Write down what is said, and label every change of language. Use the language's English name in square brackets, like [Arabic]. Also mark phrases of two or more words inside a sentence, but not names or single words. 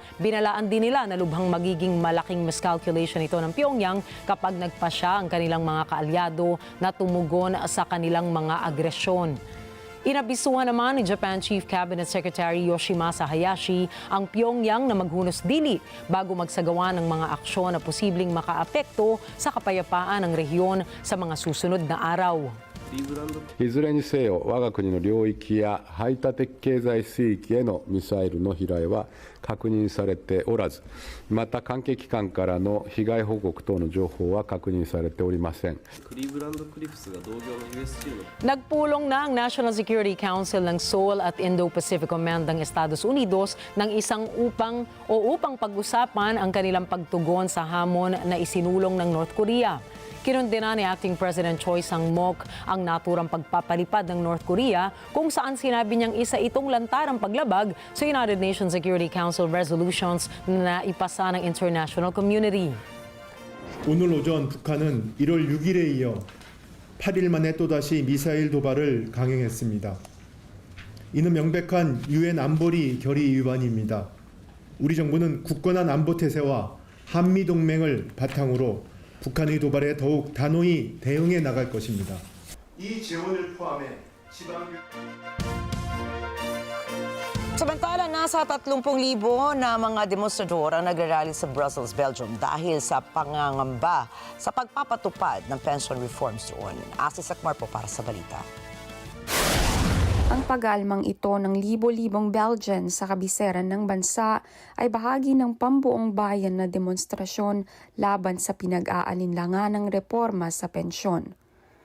[Filipino] Binalaan din nila na lubhang magiging malaking miscalculation ito ng Pyongyang kapag nagpasya ang kanilang mga kaalyado na tumugon sa kanilang mga agresyon. Inabisuhan naman ni Japan Chief Cabinet Secretary Yoshimasa Hayashi ang Pyongyang na maghunos dili bago magsagawa ng mga aksyon na posibleng makaapekto sa kapayapaan ng rehiyon sa mga susunod na araw. [Japanese] いずれにせよ我が国の領域や排他的経済水域へのミサイルの飛来は確認されておらず、また関係機関からの被害報告等の情報は確認されておりません。 [Filipino] Nagpulong na ang National Security Council ng Seoul at Indo-Pacific Command ng Estados Unidos ng upang pag-usapan ang kanilang pagtugon sa hamon na isinulong ng North Korea. Kinundena ni Acting President Choi Sang-mok ang naturang pagpapalipad ng North Korea kung saan sinabi niyang isa itong lantarang paglabag sa United Nations Security Council resolutions na ipasa ng [English] international community. [Korean] 오늘 오전 북한은 1월 6일에 이어 8일 만에 또다시 미사일 도발을 강행했습니다. 이는 명백한 유엔 안보리 결의 위반입니다. 우리 정부는 굳건한 안보 태세와 한미 동맹을 바탕으로 북한의 도발에 더욱 단호히 대응해 나갈 것입니다. 이 지원을 포함해 지방 [Filipino] Samantala, nasa 30,000 na mga demonstrador ang nagrarally sa Brussels, Belgium dahil sa pangangamba sa pagpapatupad ng [English] pension reforms [Filipino] doon. Asi Sakmar po para sa balita. Ang pag-aalmang ito ng libo-libong Belgian sa kabisera ng bansa ay bahagi ng pambuong bayan na demonstrasyon laban sa pinag-aalinlangan ng reforma sa pensyon.